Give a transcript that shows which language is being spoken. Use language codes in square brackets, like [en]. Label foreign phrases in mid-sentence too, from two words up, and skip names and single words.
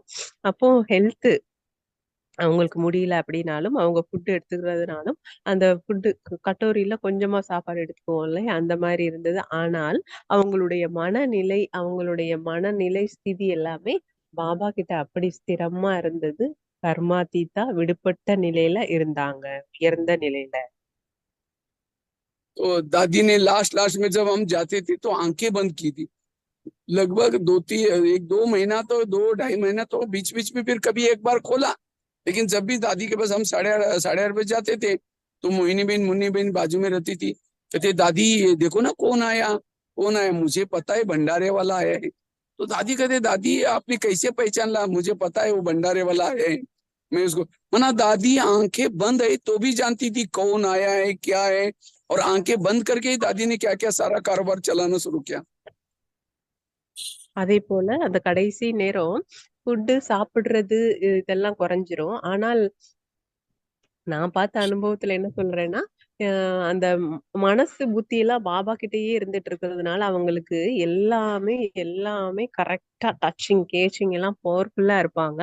[ta] அப்போ ஹெல்த் அவங்களுக்கு முடியல அப்படின்னாலும் அவங்க ஃபுட் எடுத்துக்கிறதுனாலும் அந்த ஃபுட்டு கட்டோரியில கொஞ்சமா சாப்பாடு எடுத்துக்குவோம் இல்லையா, அந்த மாதிரி இருந்தது. ஆனால் அவங்களுடைய மனநிலை ஸ்திதி எல்லாமே பாபா கிட்ட அப்படி ஸ்திரமா இருந்தது. கர்மாதீதா விடுபட்ட நிலையில இருந்தாங்க, உயர்ந்த நிலையில. [hi] तो दादी ने लास्ट लास्ट में जब हम जाते थे तो आंखें बंद की थी। लगभग 1-2 महीना, तो 2-2.5 महीना, तो बीच बीच में फिर कभी एक बार खोला। लेकिन जब भी दादी के पास हम 8:30 बजे जाते थे, तो मोहिनी बहन मुन्नी बहन बाजू में रहती थी। कहते दादी ये देखो ना कौन आया, कौन आया, मुझे पता है भंडारे वाला आया है। तो दादी कहते दादी आपने कैसे पहचान ला, मुझे पता है वो भंडारे वाला आया है। मैं उसको मना, दादी आंखें बंद है तो भी जानती थी कौन आया है क्या है। और आंखें बंद करके ही दादी ने क्या क्या सारा कारोबार चलाना शुरू किया। [ta] அதே போல அந்த கடைசி நேரம் ஃபுட்டு சாப்பிடுறது இதெல்லாம் குறைஞ்சிரும். ஆனால் நான் பார்த்த அனுபவத்துல என்ன சொல்றேன்னா, அந்த மனசு புத்தி எல்லாம் பாபா கிட்டயே இருந்துட்டு இருக்கிறதுனால அவங்களுக்கு எல்லாமே எல்லாமே கரெக்டா [en] touching catching [ta] எல்லாம் பவர்ஃபுல்லா இருப்பாங்க.